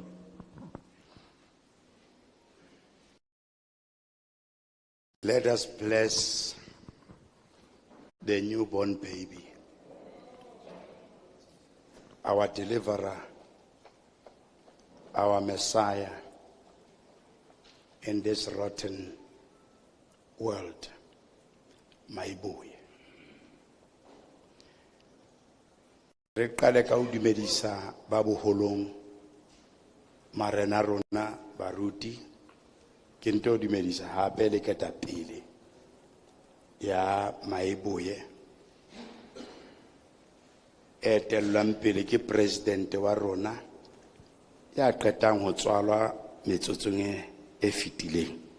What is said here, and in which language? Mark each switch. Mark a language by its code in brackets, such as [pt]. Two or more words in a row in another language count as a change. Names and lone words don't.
[en] Let us bless the newborn baby, our deliverer, our Messiah in this rotten world, Mayibuye. [st] Re qale ka ho dumedisa ba boholong marena rona baruti ke nto dumedisa hape le ketapele ya Mayibuye etellang pele ke president wa rona ya qetang ho tswalwa metsotsong e fitileng.